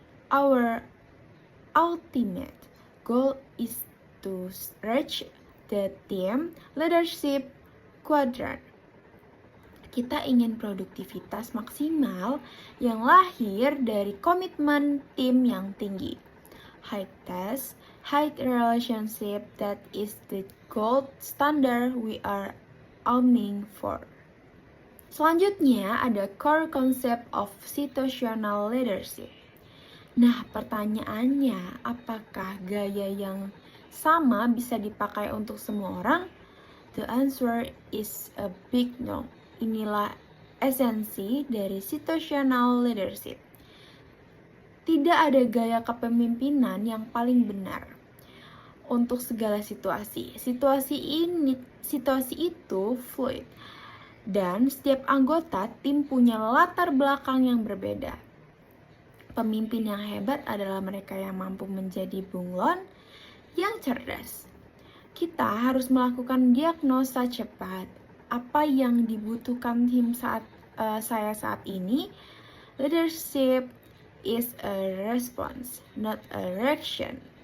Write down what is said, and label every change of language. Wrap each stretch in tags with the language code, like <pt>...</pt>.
<en>Our ultimate goal is to reach the team leadership quadrant.</en> <id>Kita ingin produktivitas maksimal yang lahir dari komitmen tim yang tinggi.</id> <en>High task, high relationship, that is the gold standard we are aiming for.</en> <id>Selanjutnya ada</id> <en>core concept of situational leadership.</en> <id>Nah, pertanyaannya, apakah gaya yang sama bisa dipakai untuk semua orang?</id> <en>The answer is a big no.</en> <id>Inilah esensi dari situational leadership. Tidak ada gaya kepemimpinan yang paling benar untuk segala situasi. Situasi itu fluid, dan setiap anggota tim punya latar belakang yang berbeda. Pemimpin yang hebat adalah mereka yang mampu menjadi bunglon yang cerdas. Kita harus melakukan diagnosa cepat. Apa yang dibutuhkan tim saya saat ini?</id> <en>Leadership is a response, not a reaction.</en>